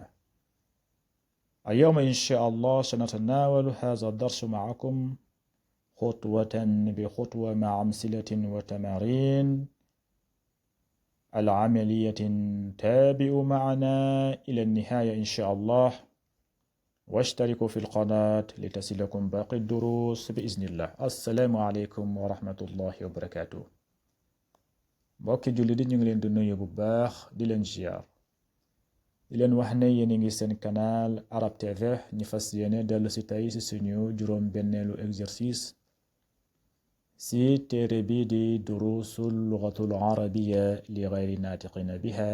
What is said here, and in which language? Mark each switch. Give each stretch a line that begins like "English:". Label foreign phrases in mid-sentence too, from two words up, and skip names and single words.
Arabic: اليوم إن شاء الله سنتناول هذا الدرس معكم خطوة بخطوة مع أمثلة وتمارين العملية. تابعوا معنا إلى النهاية إن شاء الله، واشتركوا في القناة لتصلكم باقي الدروس بإذن الله. السلام عليكم ورحمة الله وبركاته.
Wolof: mbokki jullit yi ñu ngi leen di nuyu bu baax, di leen ziar, di leen wax ne yéen a ngi seen canal Arab TV. ñu fas yéene dellu si tey si suñu juróom benneelu exercice si téere bi di durusul lugatul arabiya li gayri naatiqina biha.